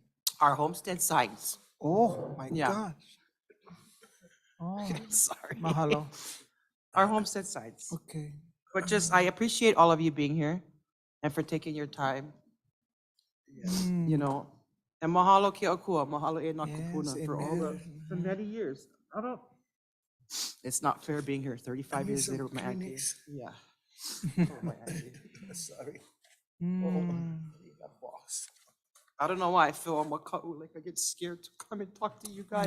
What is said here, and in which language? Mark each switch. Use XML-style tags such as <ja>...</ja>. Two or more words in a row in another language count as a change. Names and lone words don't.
<en>Our homestead signs. Oh, my Yeah. gosh. Oh, Sorry. mahalo. Our homestead signs. Okay. But just, I appreciate all of you being here and for taking your time, Mm. you know.</en> <haw>And mahalo ke akua, mahalo e</haw> <en>Yes, nakupuna for all the many years. I don't, it's not fair being here 35 need years some later with my auntie. Kleenex. Yeah. Oh, my auntie. Sorry. Mm. Boss. I don't know why I feel on Maka'u, like I get scared to come and talk to you guys.</en>